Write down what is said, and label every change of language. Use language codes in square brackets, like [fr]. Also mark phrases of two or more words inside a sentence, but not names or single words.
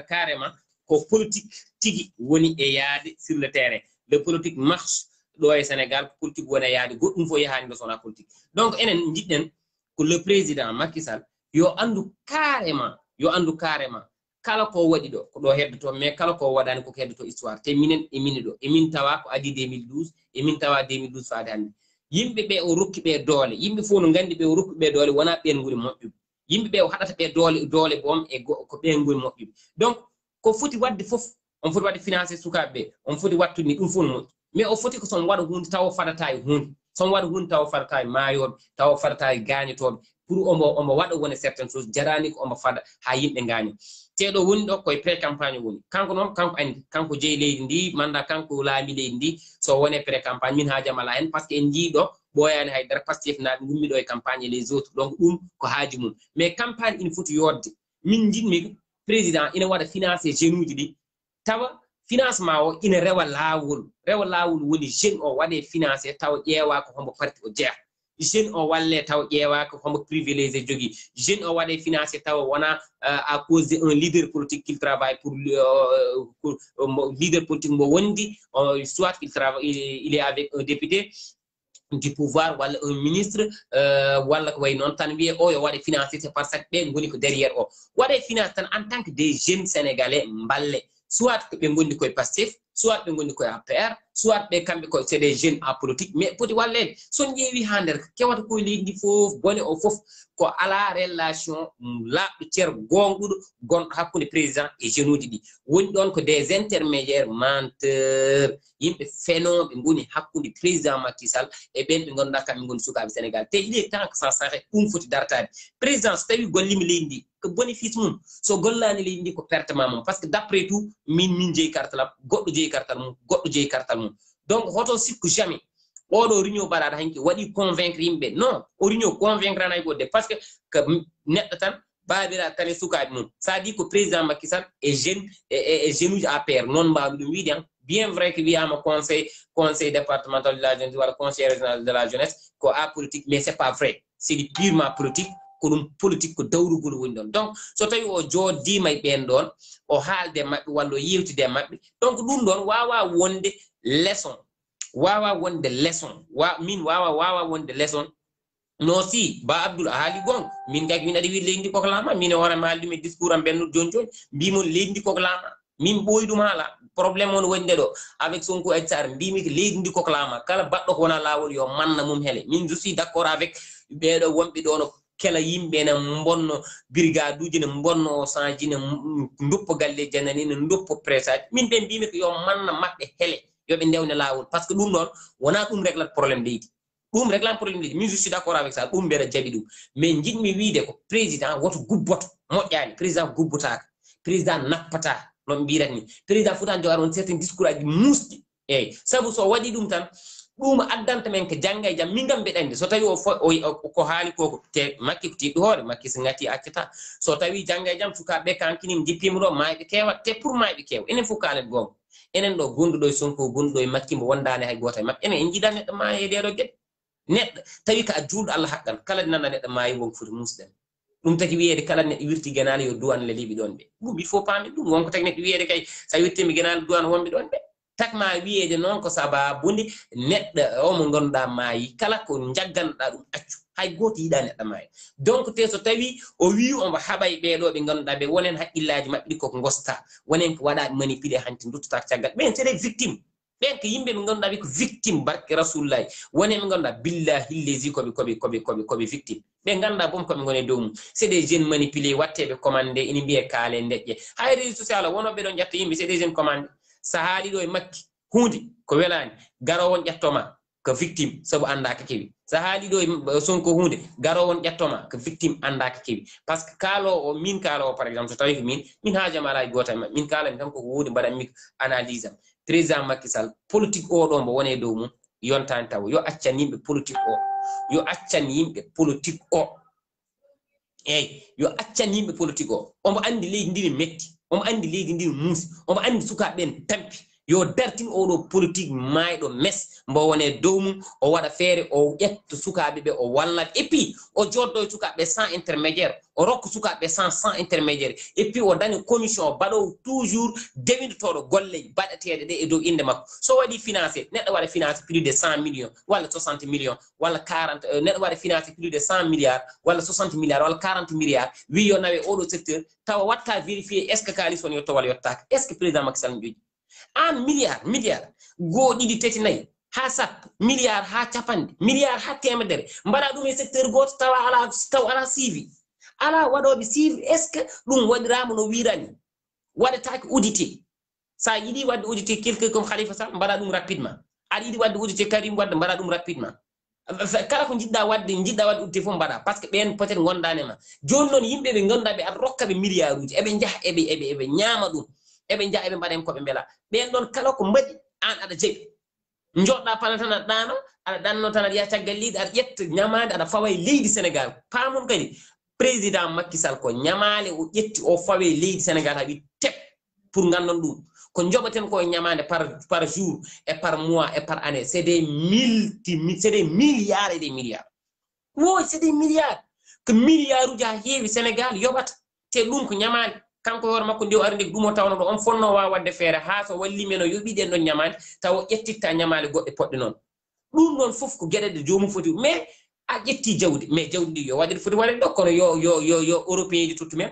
[ff] carrément ko politique tigi woni e yaade [fr] sur le terrain le politique marche [ff] ɗo e Sénégal ko politique woni e yaade goɗɗum fof yahani nde sowona politique donc enen jiɗɗen ko [fr] le président [ff] Macky Sall yo andu carrément kala ko waɗi ɗo ko ɗo heddoto mais kala ko waɗani koko heddoto histoire te minen emini ɗo emin tawa ko adi 2012 emin tawa 2012 faade hannde yimɓe ɓe o rokki ɓe doole yimɓe fof no gandi ɓe o rokki ɓe doole wona ɓen ngoni moƴƴuɓe yimɓe ɓe o haɗata ɓe doole boom e ko ɓen ngoni moƴƴuɓe donc ko foti wadde fof on foti wadde financé sukaɓe ɓe on foti wattude ni ɗum fof no moƴƴi mais o foti ko son waɗa hunde taw fadata e hunde son waɗa hunde taw fadata e maayoɓe taw fadata e gañotoɓe pour omo waɗa woni [fr] certaine chose [ff] jarani ko omo fada ha yimɓe gaño teɗo woni ɗo koye [fr] pré campagne [ff] woni kanko noon kanko andi kanko jeeyi leydi ndi manda kanko laami leydi ndi so wone [fr] pré campagne [ff] min haajam ala hen [fr] par ce que [ff] en jiiɗo ɓoyani haydara Pastef naɓe gummiɗo e campagne [fr] et les autres [ff] donc ɗum ko haaji mum mais campagne ina foti yodde min jiɗmi président ina waɗa [fr] financé jeunes [ff] uji ɗi tawa financement o ina rewa lawol woni jeune o waɗe financé tawa ƴeewa ko hombo parti o jeeya jeune o walle taw ƴeewa ko hombo privilégié jogui jeune o waɗe financé tawa wona [fr] à cause de un leader politique qu'il travaille pour leader politique [ff] mo wondi [fr] soit il travaille il est avec un député du pouvoir [ff] walla [fr] un ministre [ff] walla ko way noon tan wiye o yo waɗe financé [fr] c'est parce que [ff] ɓe goni ko derrière o waɗe financé tan [fr] en tant que des jeunes sénégalais [ff] mballe soit ko ɓe gondi koye Pastef soit ɓe gonni koye APR soit ɓe kamɓe ko [fr] c'est des jeunes en politique [ff] mais poti wallede son ƴeewi ha nder kewata koye leydi ndi fof bone o fof ko ala relation laaɓɗo ceer gonɗuɗo gonɗo hakkude président e jeunes uji ɗi woni ɗon ko [fr] des intermédiaires [ff] menteur yimɓe fenoɓe goni hakkude président Macky Sall e ɓen ɓe ganduɗa kamɓe goni sukaɓe Sénégal te [fr] il est temps que ça s'arrête [ff] ɗum foti dartade président so tawi gollima leydi ndi ko bénéfice mum so gollani leydi ndi ko pertement mum [fr] par ce que d' après tout [ff] min jeeyi kartalam goɗɗo jeeyi kartal mum goɗɗo jeeyi kartal mum donc hoto sikku jamais oɗo réunion mbaɗaɗo hanki waɗi convaincre yimɓe non o réunion convaincre anayi godde [fr] par ce que [ff] ko neɗɗo tan babira tan e sukaɓe mum [fr] ça dit [ff] ko président Macky Sall e jeune e jeune uji APR noon mbawmi ɗum wiide [fr] bien vrai que [ff] wiyama [fr] conseil départemental de la jeunesse [ff] walla [fr] conseil régional de la jeunesse [ff] ko apolitique [fr] mais c'est pas vrai c'est du purement politique [ff] ko ɗum politique ko dawrugol woni ɗon donc so tawi o joddima e ɓen ɗon o haalde maɓɓe walla o yewtide e maɓɓe donc ɗum ɗon wawa wonde leçon min wawa wonde leçon non si ba Abdoul a haali gonga min kaki min aɗa wi leydi ndi koko laama min e hoorema haaldumi e discours am bennuɗo joni joni mbimon leydi ndi koko laama min ɓooyi ɗum haala probléme on woni nde ɗo avec Sonko Adji Sarr mbimi ko leydi ndi koko laama kala baɗɗo ko wona laawol yo manna mum hele min [fr] je suis d' accord avec [ff] ɓeɗo wonɓe ɗo no kela yimɓe ne bonno brigade uji ne bonno sanji ne nduppo galle janani ne nduppo pressage min ɓe mbimi ko yo manna maɓɓe hele yoɓe ndewne laawol [fr] par ce que [ff] ɗum ɗon wona ɗum réglat probléme leydi ɗum réglan probléme leydi min [fr] je suis d' accord avec ça [ff] ɗum mbeɗa jaɓi ɗum mais jiɗmi wiide ko président woto gubboto moƴƴani président gubbotaka président nappata noɓe mbirata ni président fotani jogade on [fr] certain discours [ff] aji musɗi eyyi saabu so waɗi ɗum tan ɗum addanta men ko jangga e jaam min gam mbeɗa andi so tawi ko haali koko te makki ko tiɗɗi hoore makki so ngati accata so tawi jangga e jaam sukaɓe kankinima jippima ɗo mayɓe kewa te pour mayɓe kewa enen fof kaalen gonga enen ɗo gonɗuɗo e Sonko gonɗuɗo e Makki mbo wondani hay goto e maɓɓe enen en jiiɗa neɗɗo maayi e ɗeɗo gueɗe neɗɗo tawi ko a juulɗo Allah haqqan kala nana neɗɗo maayi wonko foti musɗen ɗum tagi wiyede kala neɗɗo wirti guenale yo duwan le liɓi ɗon ɓe ɗum [fr] il faut [ff] paamen ɗum wonko tagi neɗɗo wiyede kay sa wirtima guenale duwan wonɓe ɗon ɓe takma wiyede noon ko sababude neɗɗo o mo ganduɗa maayi kala ko jagganɗa ɗum accu hay goto yiiɗa neɗɗo maayi donc te so tawi o wi omo haɓay ɓeɗo ɓe ganduɗa ɓe wonen haqqillaji maɓɓe ɗi koko gosta wonen ko waɗa manipulé hanti duttata caggal ɓen [fr] c'est des victimes [ff] ɓen ko yimɓe ɓe ganduɗa ɓe ko victime barke rasulullahi wonen ɓe ganduɗa billahi lesi koɓe victime ɓe ganduɗa boom koɓe gone dow mum [fr] c'est des jeunes manipulé [ff] watteɓe commandé ina mbiye kaale deƴƴe hay [fr] réseau social [ff] o wonoɓe ɗon ƴetta yimɓe [fr] c'est des jeunes commandé [ff] sa haali ɗo e Makki hunde ko welani garowo on ƴettoma ko victime sabu anda ko kewi sa haali ɗo e Sonko hunde garowo on ƴettoma ko victime anda ko kewi [fr] par ce que [ff] kaalowo o min kaalowo [fr] par exemple [ff] so tawi ko min haajama ala e goto e maɓɓe min kalami tan koko wuude mbaɗanmi analyse am président Macky Sall politique o ɗo mbo wone dow mum yontani taw yo accan yimɓe politique o yo accan yimɓe politique o eyyi yo accan yimɓe politique o omo andi leydi ndi ne metti omo andi leydi ndi ne muusi omo andi sukaɓe tampi yo dartin oɗo politique mayɗo mes mbo wone dow mum o waɗa feere o ƴetta sukaɓe ɓe o wallat [fr] et puis [ff] o joddo e sukaɓe [fr] sans intermédiaire [ff] o rokka sukaɓe [fr] sans intermédiaire et puis [ff] o daña commission baɗowo toujours dewintotoɗo golle baɗeteɗe ɗe e dow inde makko so waɗi financé neɗɗo waɗa financé [fr] plus de 100 millions [ff] walla 60 millions walla 40 neɗɗo waɗa financé [fr] plus de 100 milliards [ff] walla 60 milliards walla 40 milliards wi yo nawe oɗo secteur tawa watta vérifier [fr] est ce que [ff] kalis on yetto walla yettaka [fr] est ce que [ff] président Macky Sall joƴi an milliard goo ɗiɗi tati nayyi ha sappo milliard ha capanɗe milliard ha temedere mbaɗa ɗum e secteur goto tawa ala suivi ala waɗoɓe suivi est ce que ɗum waɗirama no wirani waɗatake audité sa yiɗi wadde audité [fr] quelqu'un comme [ff] Khalifa Sall mbaɗa ɗum rapidement aɗa yiɗi wadde audité Karim Wade mbaɗa ɗum rapidement kala ko jiɗɗa wadde audité fof mbaɗa [fr] par ce que [ff] ɓen [fr] peut être [ff] gondanema joni noon yimɓe ɓe ganduɗa ɓe aɗa rokkaɓe milliard uji eɓe jaaha eɓe ñaama ɗum eɓe jaa eɓe mbaɗen koɓe mbela ɓen ɗon kala ko mbaɗi an aɗa jaɓi joɗɗa pana tan aɗa ɗano aɗa ɗanno tan aɗa yiya caggal leydi aɗa ƴetta ñamade aɗa fawa e leydi Sénégal pamon kadi président Macky Sall ko ñamale o ƴetti o fawe leydi Sénégal haɓi tep pour gandon ɗum ko joɓaten ko ñamade par jour [fr] et par mois et par année c'est des milliards et des milliards [ff] wo [fr] c'est des milliards que [ff] milliard uji ha heewi Sénégal yoɓata te ɗum ko ñamade kanko hoore makko nde o ari nde ɗum o tawno ɗo on fonno wawa wadde feere ha so walli men o yoɓiɗen ɗon ñamade taw o ƴettitta ñamale goɗɗe poɗɗe noon ɗum ɗon fof ko gueɗe jomum foti mais a ƴetti jawdi mais jawdi ndi yo waɗe foti waɗede ɗo kono yo européen ji tuttu men